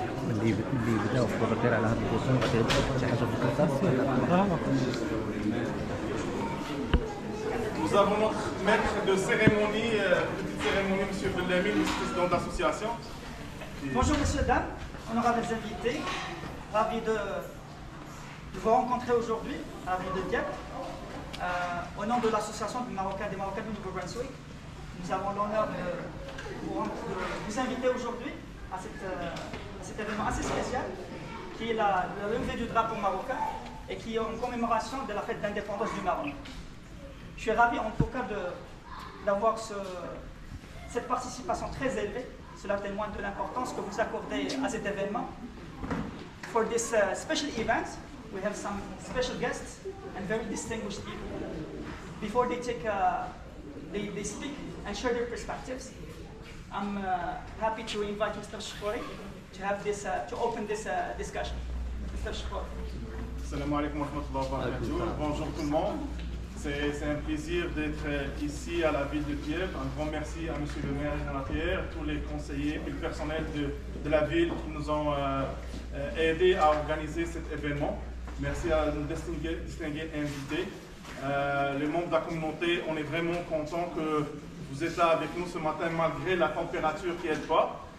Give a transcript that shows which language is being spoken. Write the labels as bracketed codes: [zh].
[ar] اللي بداو في الدير على هذا البوسون غادي شي حاجه في الكرطاس ولا [fr] Nous avons notre maître de cérémonie, petite cérémonie, M. Bellamy, le président de l'association. Bonjour messieurs, dames, honorables invités, ravi de vous rencontrer aujourd'hui à la ville de Dieppe. Au nom de l'association des Marocains du Nouveau-Brunswick, nous avons l'honneur de vous inviter aujourd'hui à cet événement assez spécial qui est le levée du drapeau marocain et qui est en commémoration de la fête d'indépendance du Maroc. Je suis ravi en tout cas d'avoir cette participation très élevée. Cela témoigne de l'importance que vous accordez à cet événement. [en] For this special event, we have some special guests and very distinguished people. Before they they speak and share their perspectives, I'm happy to invite Mr. Shkori to have to open this discussion. Mr. Shkori. [ar] Salam alaikum wa rahmatullahi wa barakatuh. [fr] Bonjour tout le monde. C'est un plaisir d'être ici à la ville de Dieppe. Un grand merci à M. le maire Jean-Pierre, tous les conseillers et le personnel de la ville qui nous ont aidés à organiser cet événement. Merci à nos distingués invités. Les membres de la communauté, on est vraiment contents que vous êtes là avec nous ce matin malgré la température qui est bas.